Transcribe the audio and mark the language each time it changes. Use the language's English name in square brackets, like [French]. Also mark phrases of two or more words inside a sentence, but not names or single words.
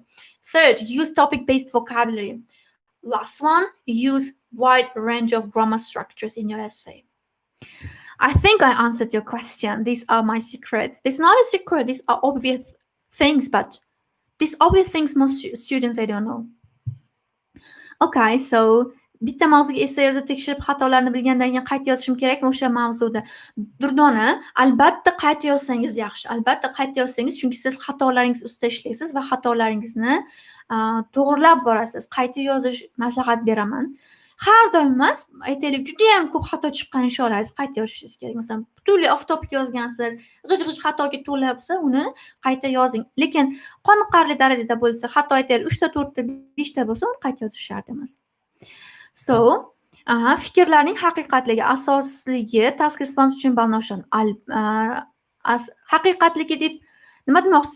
[English] Third, use topic-based vocabulary. Last one, use wide range of grammar structures in your essay. I think I answered your question. These are my secrets. This is not a secret. These are obvious things, but these obvious things most students, they don't know. Okay, so [Uzbek] bitta mavzuga essay yozib tekshirib xatolarni bilgandan keyin qayta yozishim kerakmi o'sha mavzuda? Durdona, albatta qayta yozsangiz yaxshi. Albatta qayta yozsangiz, chunki siz xatolaringiz ustida ishlaysiz va xatolaringizni to'g'rilab borasiz. Qayta yozish maslahat beraman. Har doim emas, aytaylik, judayam ko'p xato chiqqan ish olashingiz qayta yozishingiz kerak. Masalan, butunlay [English] off topic [Uzbek] yozgansiz, g'ij-g'ij xatoga to'la bo'lsa, uni qayta yozing. Lekin qoniqarli darajada bo'lsa, xato aytaylik 3 ta, 4 ta, 5 ta bo'lsa, uni qayta yozish shart emas. So, fikrlarning haqiqatligi, asosligi [English] task response [Uzbek] uchun balnoshon. Haqiqatligi deb nima demoqchisiz?